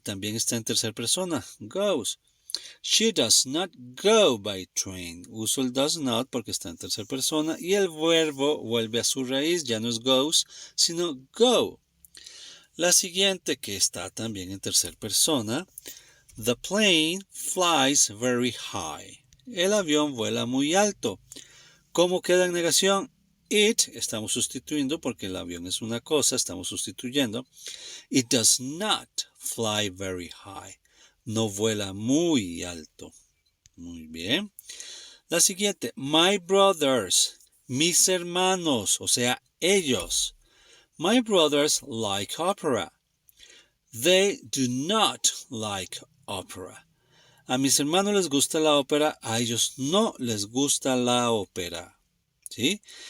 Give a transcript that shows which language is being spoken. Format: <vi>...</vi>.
<es>También está en tercera persona.</es> <en>Goes. She does not go by train.</en> <es>Uso el does not porque está en tercera persona. Y el verbo vuelve a su raíz. Ya no es goes, sino go. La siguiente que está también en tercera persona.</es> <en>The plane flies very high.</en> <es>El avión vuela muy alto. ¿Cómo queda en negación? It, estamos sustituyendo porque el avión es una cosa, estamos sustituyendo.</es> <en>It does not fly very high.</en> <es>No vuela muy alto. Muy bien. La siguiente,</es> <en>my brothers,</en> <es>mis hermanos, o sea, ellos.</es> <en>My brothers like opera. They do not like opera.</en> <es>A mis hermanos les gusta la ópera, a ellos no les gusta la ópera. ¿Sí?</es>